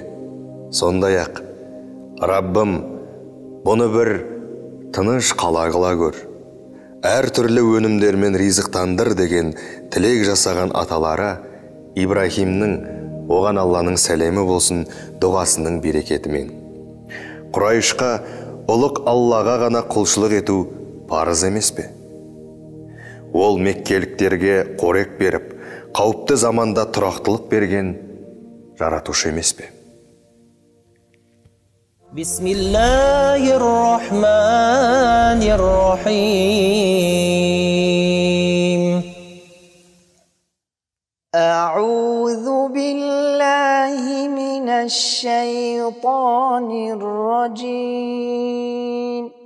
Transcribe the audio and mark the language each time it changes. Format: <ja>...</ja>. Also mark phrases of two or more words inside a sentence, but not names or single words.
<kk>Сондай-ақ, Раббым, бұны бір тыныш қала қыла көр, әр түрлі өнімдермен ризықтандыр деген тілек жасаған аталары Ибрахимнің, оған Алланың сәлемі болсын, дұғасының берекетімен. Құрайшқа ұлық Аллаға ғана құлшылық ету парыз емес пе? Ол меккеліктерге қорек беріп, қауіпті заманда тұрақтылық берген жаратушы емес пе?</kk> <ar>بسم الله الرحمن الرحيم. أعوذ بالله من الشيطان الرجيم.</ar>